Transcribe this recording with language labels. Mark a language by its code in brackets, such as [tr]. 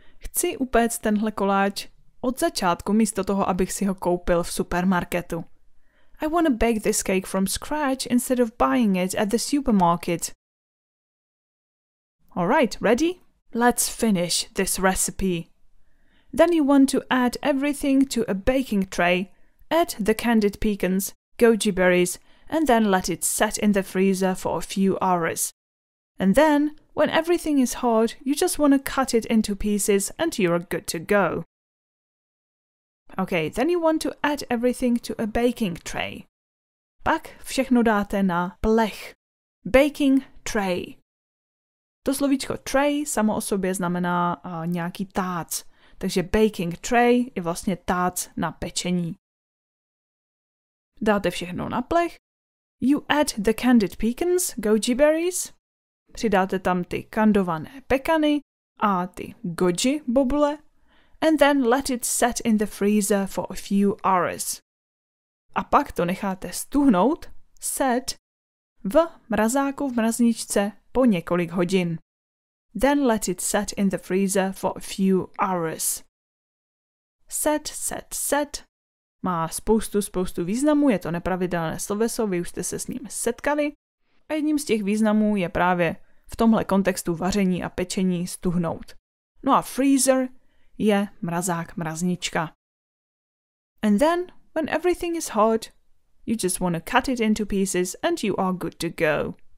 [cs] Chci upéct tenhle koláč od začátku místo toho, abych si ho koupil v supermarketu. [en] I want to bake this cake from scratch instead of buying it at the supermarket. Alright, ready? Let's finish this recipe. Then you want to add everything to a baking tray, add the candied pecans, goji berries, and then let it set in the freezer for a few hours. And then, when everything is hard, you just want to cut it into pieces and you're good to go. Okay, then you want to add everything to a baking tray. [cs] Pak všechno dáte na plech. Baking tray. To slovíčko tray samo o sobě znamená nějaký tác. Takže baking tray je vlastně tác na pečení. Dáte všechno na plech. [en] You add the candied pecans, goji berries. [cs] Přidáte tam ty kandované pekany a ty goji bobule. [en] And then let it set in the freezer for a few hours. [cs] A pak to necháte stuhnout, set, v mrazáku v mrazničce po několik hodin. [en] Then let it set in the freezer for a few hours. [cs] Set má spoustu významů, je to nepravidelné sloveso, vy už jste se s ním setkali. A jedním z těch významů je právě v tomhle kontextu vaření a pečení stuhnout. No a freezer je mrazák, mraznička. [en] And then, when everything is hard, you just want to cut it into pieces and you are good to go.